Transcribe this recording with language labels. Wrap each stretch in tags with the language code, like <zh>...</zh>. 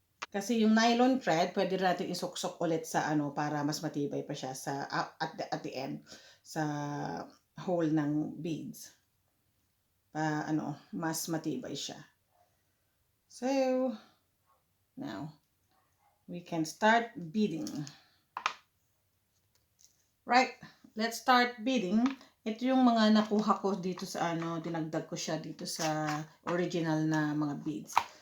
<tl>Kasi yung nylon thread, pwede natin isuksok ulit sa para mas matibay pa siya sa</tl> <en>at the end</en> <tl>sa hole ng beads. Mas matibay siya.</tl> <en>So, now we can start beading. Right, let's start beading.</en> <tl>Ito yung mga nakuha ko dito sa dinagdag ko siya dito sa original na mga beads.</tl>